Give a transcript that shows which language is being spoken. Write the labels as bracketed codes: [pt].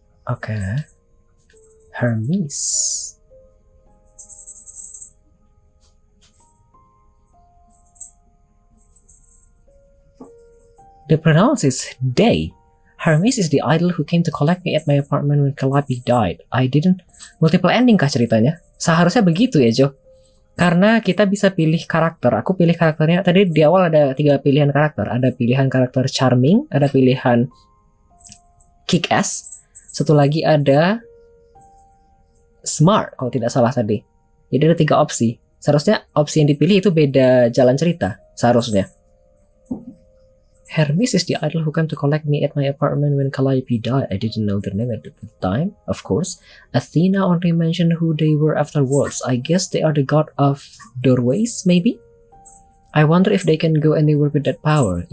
[en] Okay. Hermes. The pronounce is they. Hermes is the idol who came to collect me at my apartment when Calliope died. I didn't. [id] Multiple ending kah ceritanya? Seharusnya begitu ya, Jo. Karena kita bisa pilih karakter. Aku pilih karakternya. Tadi di awal ada 3 pilihan karakter. Ada pilihan karakter charming, ada pilihan kick-ass, satu lagi ada smart kalau tidak salah tadi. Jadi ada 3 opsi. Seharusnya opsi yang dipilih itu beda jalan cerita. Seharusnya. [en] Hermes is the idol who came to collect me at my apartment when Calliope died. I didn't know their name at the time, of course. Athena only mentioned who they were afterwards. I guess they are the god of doorways, maybe? I wonder if they can go anywhere with that power.